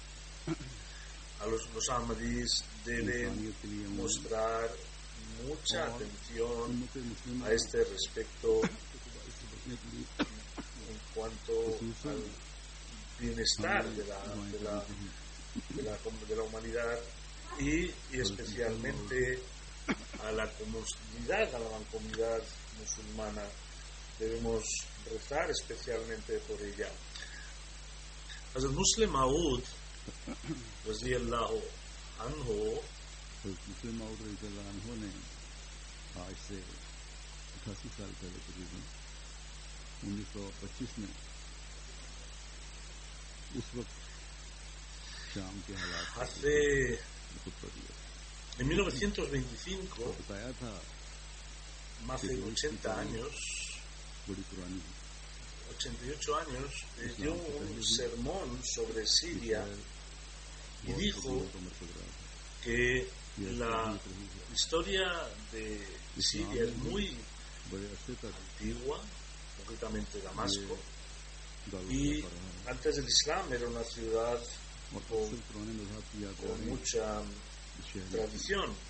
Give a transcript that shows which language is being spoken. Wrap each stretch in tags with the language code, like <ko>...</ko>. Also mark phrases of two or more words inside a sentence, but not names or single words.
<es>Los Ahmadis deben mostrar mucha atención a este respecto en cuanto al bienestar de la humanidad y especialmente a la comunidad, a la mancomunidad musulmana. Debemos rezar especialmente por ella. Hazrat Muslim Maud</es> <ar>رضي الله عنه</ar> <ur>मुस्लिम माउद</ur> <ar>رضي الله عنه</ar> <ur>ने आज से 88 साल पहले तकरीबन 1925 में उस वक्त शाम के हालात खुतबा दिया।</ur> <es>En 1925,</es> <ur>बताया था</ur> <es>más de 80 años,</es> <ur>बड़ी पुरानी</ur> <es>88 años, dio un sermón sobre Siria y dijo que la historia de Siria es muy antigua, concretamente Damasco, y antes del Islam era una ciudad con mucha tradición.</es>